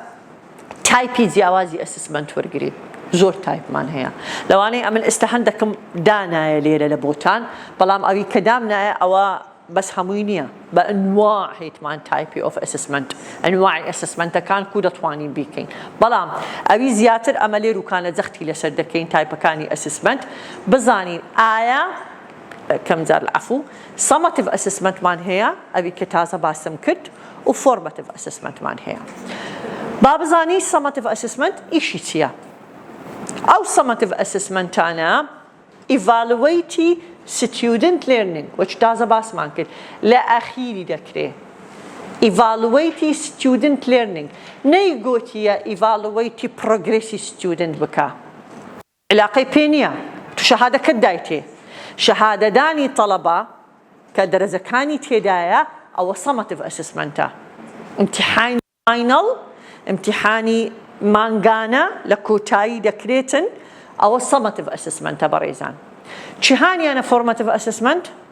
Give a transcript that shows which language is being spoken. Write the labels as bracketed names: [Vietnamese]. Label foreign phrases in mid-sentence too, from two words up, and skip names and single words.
[Central Kurdish] تایپی جیاوازی ئەسسمنت وەرگرین زۆر تایپمان هەیە لەوانەیە ئەمن ئێستا هەندێکم دانایە لێرە لە بۆتان بەڵام ئەوی کە دامنایە ئەوە بەس هەمووی نییە بە ئەنواع هیتمان [English] type of assessment [Central Kurdish] ئەنواعی ئەسسمنتەکان کو دەتوانین بیکەین بەڵام ئەوی زیاتر ئەمە لێروکانە جەختی لەسەر دەکەین تایپەکانی ئەسسمنت بزانین ئایا کەم جار عەفوو سەمەتیڤ ئەسسمنتمان هەیە ئەوی کە تازە باسم کرد و فۆرمەتیڤ ئەسسمنتمان هەیە با بزانی [English] summative assessment [Central Kurdish] ئیشی چییە ئەو سەمەتیڤ ئەسسمنتانە [English] evaluate student learning [Central Kurdish] وەچ تازە باسمان کرد لە ئەخیری دەکرێت [English] evaluate student learning [Central Kurdish] نەیگوتیە ئیڤالویتی پرۆگرێسی student بکە علاقەی پێ نییە تو شەهادەکەت دایتێ شەهادەدانی تەڵەبە کە دەرەجەکانی تێدایە ئەوە سەمەتیڤ ئەسسمنتە ئیمتیحانی فاینەڵ ئیمتیحانی مانگانە لە کۆتایی دەکرێتن ئەوە سەمەتیڤ ئەسسمنتە بەڕێزان چیهانیانە [English] formative assessment